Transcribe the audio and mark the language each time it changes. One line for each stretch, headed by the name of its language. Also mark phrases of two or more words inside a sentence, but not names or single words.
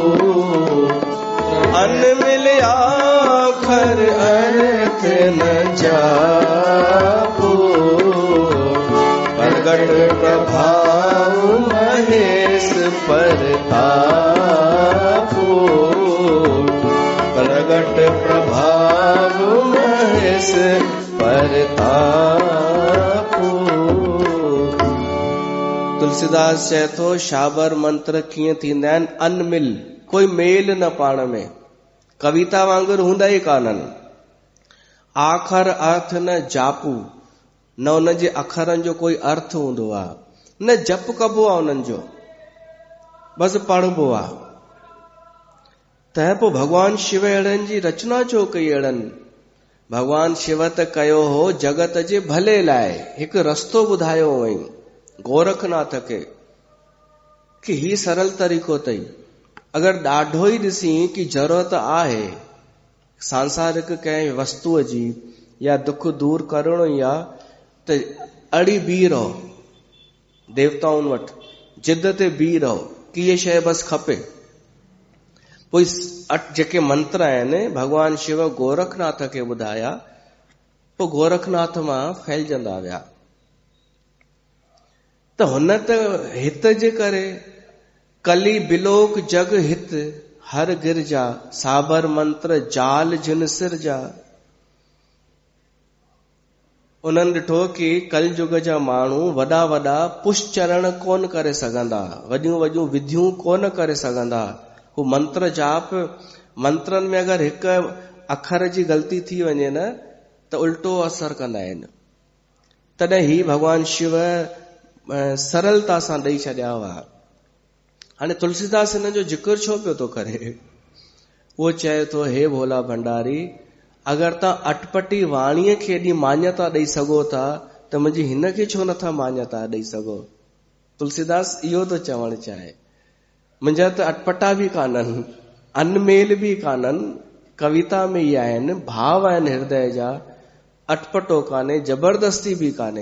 Awadhi: अन मिले आखर अर्थ न जापू, प्रगट प्रभाव महेश परतापू, प्रगट प्रभाव महेश परतापू।
Sindhi: तुलसीदास चए थो शाबर मंत्र कीअं थींदा आहिनि, अनमिल, कोई मेल न पाण में, कविता वांगुरु हूंदा ई कान्हनि। आखर अर्थ न जापू, न उन जे अखरनि जो कोई अर्थ हूंदो आहे, न जप कबो आहे उन्हनि जो, बसि पढ़बो आहे। त पोइ भगवान शिव अहिड़नि जी रचना छो कई? अहिड़नि भगवान शिव त कयो हो जगत जे भले लाइ, हिकु रस्तो ॿुधायो हुअईं गोरखनाथ खे कि ही सरल तरीक़ो अथई। अगरि ॾाढो ई ॾिसी कि ज़रूरत आहे सांसारिक कंहिं वस्तुअ जी या दुख दूर करणो ई आहे, त अड़ी बीह रहो देवताउनि वटि, जिद ते बीह रहो कि ये शइ बसि खपे। पोइ जेके मंत्र आहिनि भगवान शिव गोरखनाथ खे ॿुधाया, पोइ गोरखनाथ मां फैलजंदा विया। त हुन त हित जे करे
Awadhi: कली बिलोक जग हित हर गिरजा, साबर मंत्र जाल जिन सिर जा।
Sindhi: उन्हनि ॾिठो कि कलयुग जा माण्हू वॾा वॾा पुष्चरण कोन करे सघंदा, वॾियूं वॾियूं विधियूं कोन करे सघंदा। हू मंत्र जाप, मंत्रनि में अगरि हिकु अखर जी ग़लती थी वञे न, त त उल्टो असर कंदा आहिनि। तॾहिं ही भगवान शिव सरलता सां ॾेई छॾिया हुआ। हाणे तुलसीदास हिन जो जिक्र छो पियो थो करे? उहो चए थो, हे भोला भंडारी, अगरि तव्हां अटपटी वाणीअ खे एॾी मान्यता ॾेई सघो था त मुंहिंजी हिन खे छो नथा मान्यता ॾेई सघो? तुलसीदास इहो थो चवणु चाहे। मुंहिंजा त अटपटा बि कान्हनि, अनमेल बि कान्हनि, कविता में ई आहिनि, भाव आहिनि हृदय जा, अटपटो कान्हे, जबरदस्ती बि कान्हे।